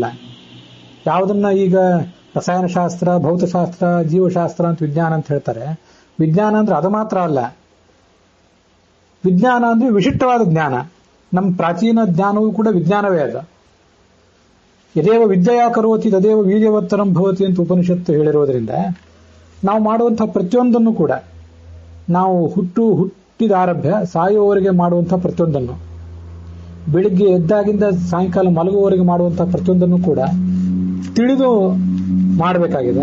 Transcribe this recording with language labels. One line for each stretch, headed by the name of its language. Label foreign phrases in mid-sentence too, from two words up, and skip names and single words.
Kannada: ಯಾವುದನ್ನ ಈಗ ರಸಾಯನಶಾಸ್ತ್ರ, ಭೌತಶಾಸ್ತ್ರ, ಜೀವಶಾಸ್ತ್ರ ಅಂತ ವಿಜ್ಞಾನ ಅಂತ ಹೇಳ್ತಾರೆ. ವಿಜ್ಞಾನ ಅಂದ್ರೆ ಅದು ಮಾತ್ರ ಅಲ್ಲ. ವಿಜ್ಞಾನ ಅಂದ್ರೆ ವಿಶಿಷ್ಟವಾದ ಜ್ಞಾನ. ನಮ್ಮ ಪ್ರಾಚೀನ ಜ್ಞಾನವೂ ಕೂಡ ವಿಜ್ಞಾನವೇ ಅದು.
Sanskrit: ಯದೇವ ವಿದ್ಯೆಯ ಕರೋತಿ ತದೇವ ವೀರ್ಯವತ್ತರಂ ಭವತಿ ಅಂತ
Kannada: ಉಪನಿಷತ್ತು ಹೇಳಿರೋದ್ರಿಂದ ನಾವು ಮಾಡುವಂತಹ ಪ್ರತಿಯೊಂದನ್ನು ಕೂಡ, ನಾವು ಹುಟ್ಟಿದ ಆರಭ್ಯ ಸಾಯುವವರೆಗೆ ಮಾಡುವಂತಹ ಪ್ರತಿಯೊಂದನ್ನು, ಬೆಳಿಗ್ಗೆ ಎದ್ದಾಗಿಂದ ಸಾಯಂಕಾಲ ಮಲಗುವವರೆಗೆ ಮಾಡುವಂತಹ ಪ್ರತಿಯೊಂದನ್ನು ಕೂಡ ತಿಳಿದು ಮಾಡಬೇಕಾಗಿದೆ.